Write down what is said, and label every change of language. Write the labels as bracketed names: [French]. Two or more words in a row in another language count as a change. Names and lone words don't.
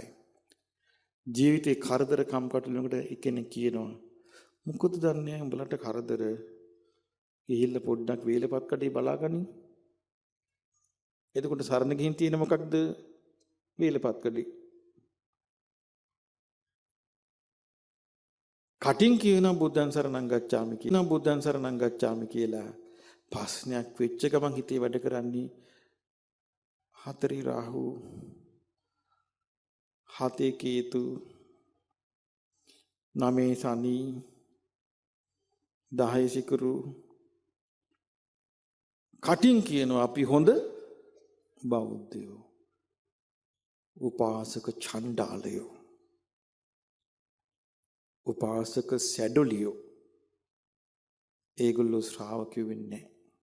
[Sinhala] ජීවිතේ කරදර කම්කටොළුකට එකෙනෙක් කියනවා මොකද දන්නේ උඹලට කරදර ගිහිල්ලා පොඩ්ඩක් වේලපත් කඩේ බලාගනින්. එතකොට සරණ ගිහින් තියෙන මොකක්ද? වේලපත් කඩේ. කටින් කියනවා [Pali] බුද්ධං සරණං ගච්ඡාමි [Sinhala] කියලා. [Pali] බුද්ධං සරණං ගච්ඡාමි කියලා. [Sinhala] ප්‍රශ්නයක් වෙච්ච ගමන් හිතේ වැඩ කරන්නේ 4 රාහු 7 කේතු 9 සනි 10 සිකුරු කටින් කියනවා අපි හොඳ බෞද්ධයෝ උපාසක ඡණ්ඩාලයෝ උපාසක සැඩොලියෝ ඒගොල්ලෝ ශ්‍රාවකයෝ වෙන්නේ නැහැ.